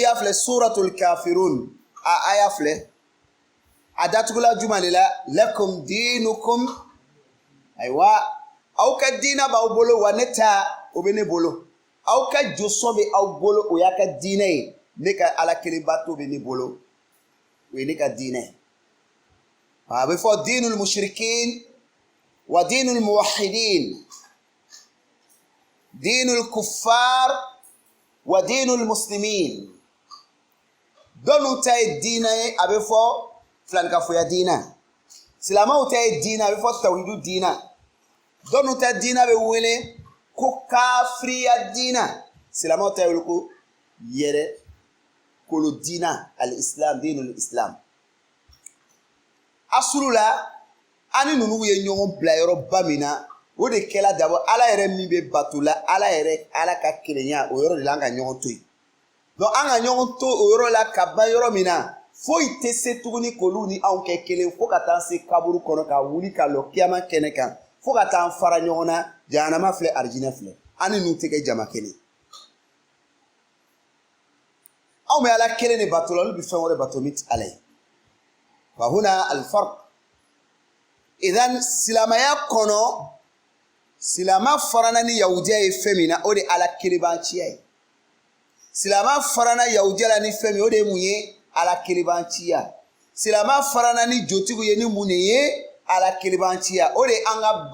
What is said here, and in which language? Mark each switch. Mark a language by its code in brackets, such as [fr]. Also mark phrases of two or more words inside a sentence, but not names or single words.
[bm] y'a filɛ suratul kafirun a aya filɛ a datugula juma de la [ar] لكم دينكم [bm] ayiwa aw ka diina b'aw bolo wa ne ta o bɛ ne bolo aw ka josɔn bɛ aw bolo o y'a ka diinɛ ye ne ka ala kelenbato bɛ ne bolo o ye ne ka diinɛ ye a bɛ fɔ [ar] دين المشركين ودين الموحدين دين الكفار ودين المسلمين [bm] dɔnnu ta ye diinɛ ye a bɛ fɔ filanikafoya diina silamɛw ta ye diinɛ a bɛ fɔ tawhidu diina dɔnnu ta diina bɛ wele ko kafiriya diina silamɛw ta ye wele ko yɛrɛ kolo diina [ar] الإسلام دين الإسلام [bm] asulu la ani ninnu ye ɲɔgɔn bila yɔrɔba min na o de kɛla dabɔ ala yɛrɛ min bɛ bato la ala ka kelenya o yɔrɔ de la an ka ɲɔgɔn to yen donc an ka ɲɔgɔn to o yɔrɔ la ka ban yɔrɔ min na foyi tɛ se tuguni k'olu ni anw kɛ kelen fo ka taa se kaburu kɔnɔ ka wuli ka lɔ kiyama kɛnɛ kan fo ka taa an fara ɲɔgɔn na jahanama filɛ arijinɛ filɛ an ni ninnu tɛ kɛ jama kelen anw bɛ ala kelen de bato la olu bɛ fɛn wɛrɛ bato min tɛ ala ye [ar] وهنا الفرق إذن [bm] silamaya kɔnɔ silama farana ni yahudiya ye fɛn min na o de ala kelenbanciya ye silama farana yahudiya la ni fɛn min o de ye mun ye ala kelenbanciya silama farana ni jotigiw ye ni mun de ye ala kelenbanciya o de ye an ka